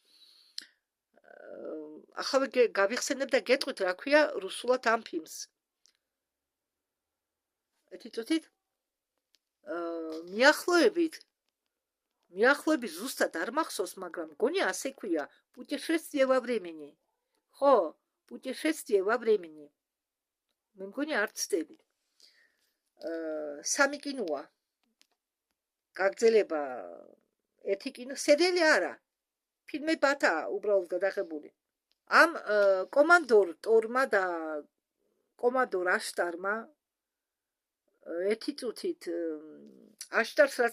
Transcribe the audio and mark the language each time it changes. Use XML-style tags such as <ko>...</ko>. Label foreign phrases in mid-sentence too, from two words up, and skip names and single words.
<ka>ახლა გავიხსენებ და გეტყვით რა ქვია რუსულად ამ ფილმს. ერთი წუთით მიახლოებით ზუსტად არ მახსოვს, მაგრამ მგონია ასე ქვია,</ka> <ru>путешествие во времени.</ru> <ka>ხო,</ka> <ru>путешествие во времени.</ru> <ka>მე მგონია არ ცდები. სამი კინოა. გაგრძელება ერთი კინო, სერიალი არა. ფილმებათაა უბრალოდ გადაღებული. ამ კომანდორ ტორმა და კომანდორ აშტარმა ერთი წუთით აშტარს რაც</ka>